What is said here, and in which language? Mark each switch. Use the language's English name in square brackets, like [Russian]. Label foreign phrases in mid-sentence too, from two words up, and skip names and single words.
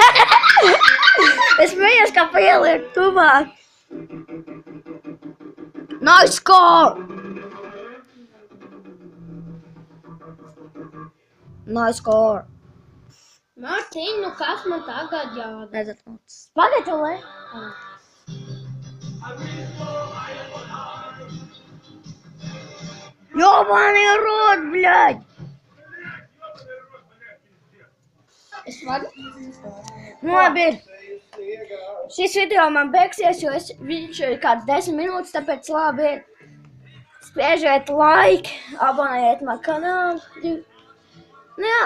[Latvian] Es smējos, kā pieliek tuvāk. [English] Nice score! Nice score! [Latvian] Mārtiņ, nu kas man tagad jādara? Redzat, spaghetti, vai? [Russian] Ёбаный рот, блядь! [Latvian] Es varu? Nu, labi. Šis video man beigsies, jo viņš ir kāds 10 minūtes, tāpēc labi. Spiežiet like, abonējiet man kanālu. Nu jā.